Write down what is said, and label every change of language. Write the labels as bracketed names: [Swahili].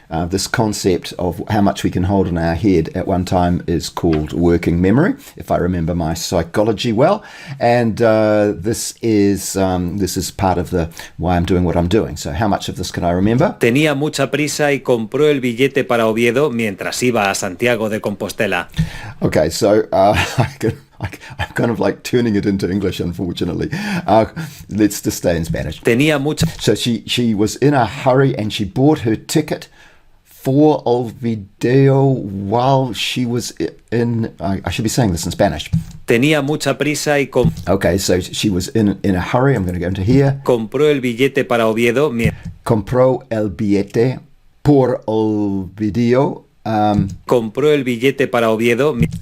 [English] This concept of how much we can hold in our head at one time is called working memory, if I remember my psychology well. And this is part of the why I'm doing what I'm doing. So how much of this can I remember? [Spanish] Tenía mucha prisa y compró el billete para Oviedo mientras iba a Santiago de Compostela. [English] Okay, so I'm kind of like turning it into English, unfortunately. Let's just stay in Spanish. [Spanish] Tenía mucha [English] So she was in a hurry and she bought her ticket for el video while she was in. I should be saying this in Spanish. [Spanish] tenía mucha prisa y [English] Okay, so she was in a hurry. I'm going to go into here. [Spanish] compró el billete para Oviedo Compró el billete por el video. compró el billete para Oviedo